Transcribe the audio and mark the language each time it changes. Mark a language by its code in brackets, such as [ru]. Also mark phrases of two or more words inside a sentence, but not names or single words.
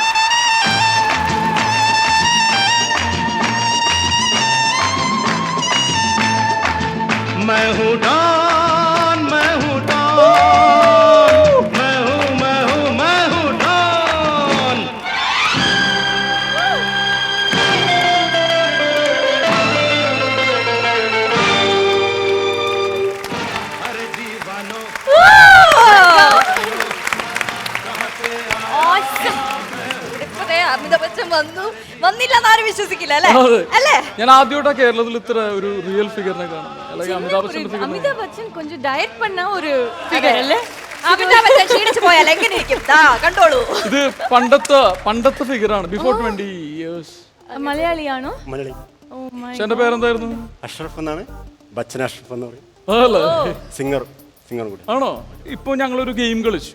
[hi] मैं हूँ डॉन मैं हूँ डॉन मैं हूँ मैं हूँ मैं हूँ डॉन अरे दीवानो [ml] അമിതാഭ് ബച്ചൻ വന്നില്ലെന്ന് ആരും വിശ്വസിക്കില്ല അല്ലേ അതെ. അല്ലേ ഞാൻ ആദ്യമായിട്ടാണ് കേരളത്തിൽ ഇത്ര ഒരു റിയൽ ഫിഗറിനെ കാണുന്നത് അല്ലെങ്കിൽ അമിതാഭ് ബച്ചന്റെ ഫിഗർ [ta] அமிதாப் பச்சன் கொஞ்சம் டயட் பண்ண ஒரு ஃபிகர் അല്ലേ [ml] അമിതാഭ് ബച്ചൻ ക്ഷീണിച്ചു പോയാൽ എങ്ങനെ ഇരിക്കും ദാ കണ്ടോളൂ ഇത് പണ്ടത്തെ ഫിഗറാണ് [en] before 20 years. [ml] മലയാളിയാണോ മലയാളി. [en] oh my [ml] പക്ഷെ എന്റെ പേരെന്തായിരുന്നു? അഷ്റഫ് എന്നാണ്. ബച്ചൻ അഷ്റഫ് എന്ന് പറയും. അതല്ലേ? സിംഗറും കൂടി. ആണോ? ഇപ്പൊ ഞങ്ങളൊരു ഗെയിം കളിച്ചു.